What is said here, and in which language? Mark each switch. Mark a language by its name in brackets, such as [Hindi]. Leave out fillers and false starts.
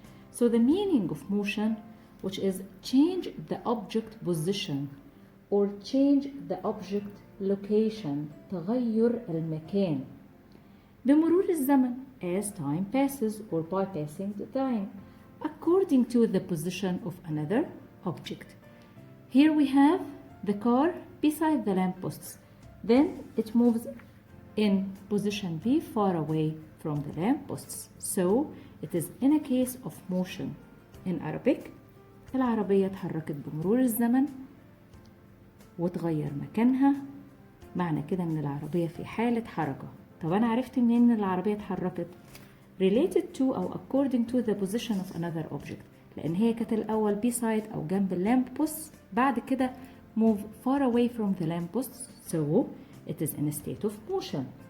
[English] So the meaning of motion, which is change the object position or change the object location, [Arabic] تغير المكان بمرور الزمن, [English] as time passes or by passing the time, according to the position of another object. Here we have the car beside the lampposts. Then it moves in position B far away from the lampposts. So it is in a case of motion. In Arabic, [Arabic] العربية اتحركت بمرور الزمن وتغير مكانها. معنى كده ان العربية في حالة حركة. طب انا عرفت منين ان العربية اتحركت؟ [English] related to أو according to the position of another object. [Arabic] لأن هي كانت الأول [English] beside أو جنب lamppost, [Arabic] بعد كده [English] move far away from the lamppost, so it is in a state of motion.